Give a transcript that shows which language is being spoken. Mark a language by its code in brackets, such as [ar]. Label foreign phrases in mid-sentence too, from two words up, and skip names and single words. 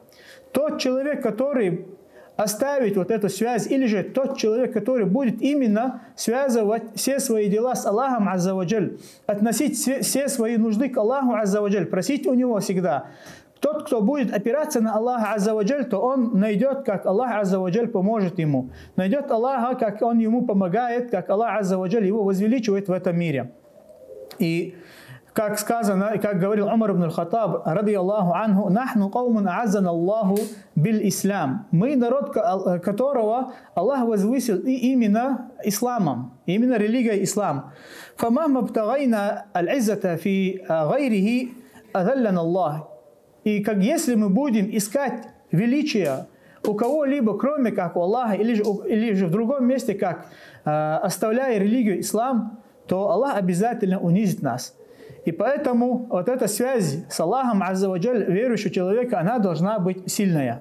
[ru] Тот человек, который оставить вот эту связь, или же тот человек, который будет именно связывать все свои дела с Аллахом [ar] عز وجل, [ru] относить все свои нужды к Аллаху [ar] عز وجل, [ru] просить у него всегда. Тот, кто будет опираться на Аллаха [ar] عز وجل, [ru] то он найдет, как Аллах [ar] عز وجل [ru] поможет ему. Найдет Аллаха, как он ему помогает, как Аллах [ar] عز وجل [ru] его возвеличивает в этом мире. И как сказано, и как говорил Умар ибн аль-Хаттаб, [ar] رضي الله عنه: «نحن قوم أعزنا الله بالإسلام». [ru] Мы народ, которого Аллах возвысил именно исламом, именно религией ислам. [ar] «فمهما ابتغينا العزة في غيره أذلنا الله». [ru] И как если мы будем искать величие у кого-либо, кроме как у Аллаха, или же в другом месте, как оставляя религию ислам, то Аллах обязательно унизит нас. И поэтому вот эта связь с Аллахом [ar] عز وجل [ru] верующего человека, она должна быть сильная.